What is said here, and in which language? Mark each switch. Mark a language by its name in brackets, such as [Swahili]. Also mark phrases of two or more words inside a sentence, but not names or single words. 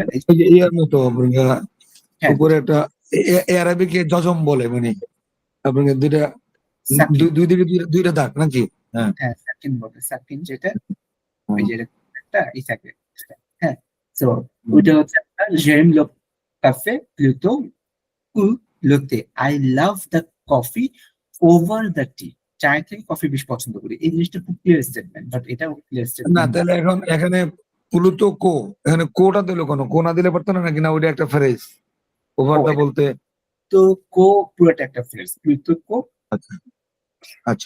[Bangla] এই যে ইয়ার মতো আপনাকে হ্যাঁ, উপরে একটা আরবিকে জজম বলে, মানে আপনাকে দুইটা সাকিন, দুই দিকে দুইটা দাগ নাকি? হ্যাঁ, হ্যাঁ সাকিন বলে, সাকিন যেটা ওই হ্যাঁ। যে এরকম একটা ই থাকে। হ্যাঁ, তো ওইটা হচ্ছে আপনার [French] j'aime le café plutôt que le thé, [English] I love the coffee over the tea, [Bangla] চায়ের থেকে কফি বেশি পছন্দ করি। এই জিনিসটা খুব [English] clear statement, [Bangla] বাট এটা ক্লিয়ার না, স্টেটমেন্ট না। তাহলে এখন এখানে [French] plutôt que, [Bangla] এখানে কোটা দিল কেন? কো না দিলে পারতো না নাকি? না, ওইটা একটা [English] phrase over [Bangla] ও, দা এটা বলতে। তো কো পুরোটা একটা ফ্রেজ, [French] plutôt que. [Bangla] আচ্ছা, আচ্ছা।